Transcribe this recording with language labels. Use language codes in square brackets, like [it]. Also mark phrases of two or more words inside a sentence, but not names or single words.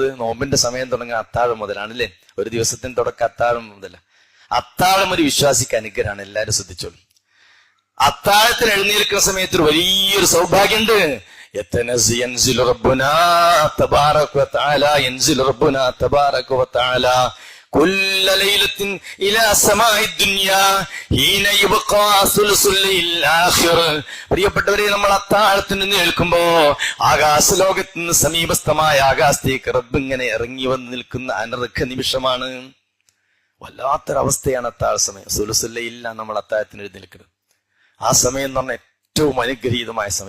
[ml] നോമ്പിന്റെ സമയം തുടങ്ങുക അത്താഴം മുതലാണല്ലേ. ഒരു ദിവസത്തിന് തുടക്കം അത്താഴം മുതല. അത്താഴം ഒരു വിശ്വാസിക്ക് അനുഗ്രഹമാണ്. എല്ലാവരും ശ്രദ്ധിച്ചോളൂ. അത്താഴത്തിന് എഴുന്നേൽക്കുന്ന സമയത്ത് ഒരു വലിയൊരു സൗഭാഗ്യമുണ്ട്. [ar] ينزل ربنا تبارك وتعالى ينزل ربنا تبارك وتعالى كل ليلة إلى سماء الدنيا حين يبقى ثلث الليل الآخر. [ml] പ്രിയപ്പെട്ടവരെ, നമ്മൾ അത്താഴത്തിന് നിൽക്കുമ്പോ ആകാശലോകത്തിന് സമീപസ്ഥമായ ആകാശത്തേക്ക് റബ്ബ് ഇങ്ങനെ ഇറങ്ങി വന്ന് നിൽക്കുന്ന അനർഘ നിമിഷമാണ്. വല്ലാത്തൊരവസ്ഥയാണ് അത്താഴ സമയം. സുലുസുല്ലയില്ല നമ്മൾ അത്താഴത്തിന് എഴുന്നേൽക്കുന്നത്. ആ സമയം എന്ന് പറഞ്ഞാൽ ഏറ്റവും അനുഗ്രഹീതമായ സമയം.